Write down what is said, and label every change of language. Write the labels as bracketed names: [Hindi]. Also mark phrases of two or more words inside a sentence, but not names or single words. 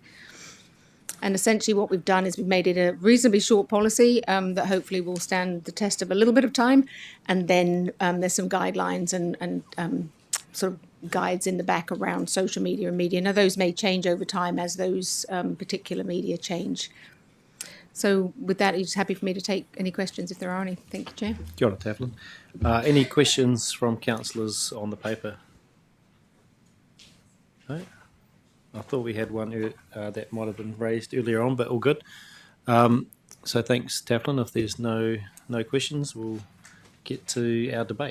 [English] And essentially what we've done is we've made it a reasonably short policy that hopefully will stand the test of a little bit of time, and then there's some guidelines and sort of guides in the back around social media and media. Now those may change over time as those particular media change. So with that, are you just happy for me to take any questions if there are any? Thank you, Chair. [Māori] Kia ora, Taflin. [English] Any questions from councillors on the paper? No? I thought we had one that might have been raised earlier on, but all good. So thanks, Taflin. If there's no questions, we'll get to our debate.